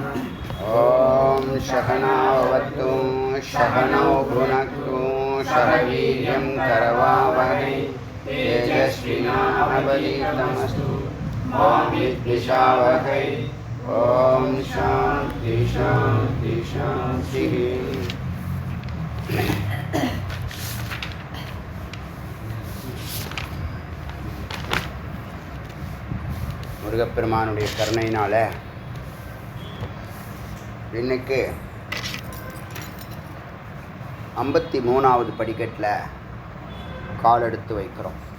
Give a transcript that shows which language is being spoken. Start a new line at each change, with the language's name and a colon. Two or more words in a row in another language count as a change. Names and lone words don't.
Sanskrit: ओम सहनावतु सहनौ भुनक्तु सह वीर्यं करवावहै तेजस्विनावधीतमस्तु मा विद्विषावहै. ओम शांति शांति शांति.
Tamil: முருகப்பெருமானுடைய கருணையினால இன்னைக்கு 53வது படிக்கட்டில் கால் எடுத்து வைக்கிறோம்.